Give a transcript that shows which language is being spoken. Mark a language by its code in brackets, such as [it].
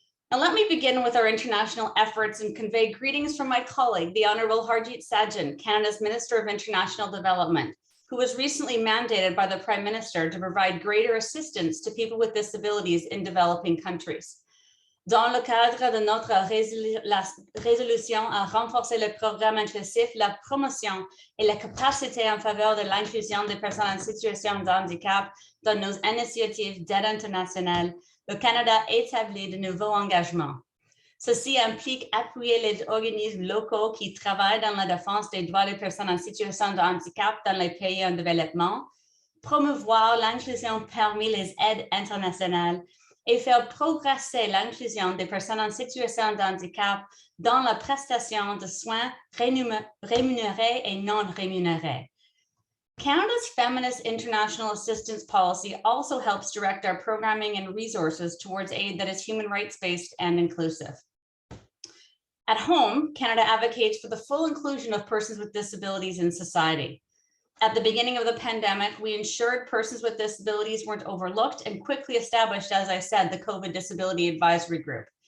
[en] Now, let me begin with our international efforts and convey greetings from my colleague, the Honourable Harjit Sajjan, Canada's Minister of International Development, who was recently mandated by the Prime Minister to provide greater assistance to people with disabilities in developing countries. [fr] Dans le cadre de notre résolution à renforcer le programme inclusif, la promotion et la capacité en faveur de l'inclusion des personnes en situation de handicap dans nos initiatives d'aide internationale, le Canada établit de nouveaux engagements. Ceci implique appuyer les organismes locaux qui travaillent dans la défense des droits des personnes en situation de handicap dans les pays en développement, promouvoir l'inclusion parmi les aides internationales et faire progresser l'inclusion des personnes en situation de handicap dans la prestation de soins rémunérés et non rémunérés. [en] Canada's Feminist International Assistance Policy also helps direct our programming and resources towards aid that is human rights-based and inclusive. At home, Canada advocates for the full inclusion of persons with disabilities in society. At the beginning of the pandemic, we ensured persons with disabilities weren't overlooked and quickly established, as I said, the COVID Disability Advisory Group.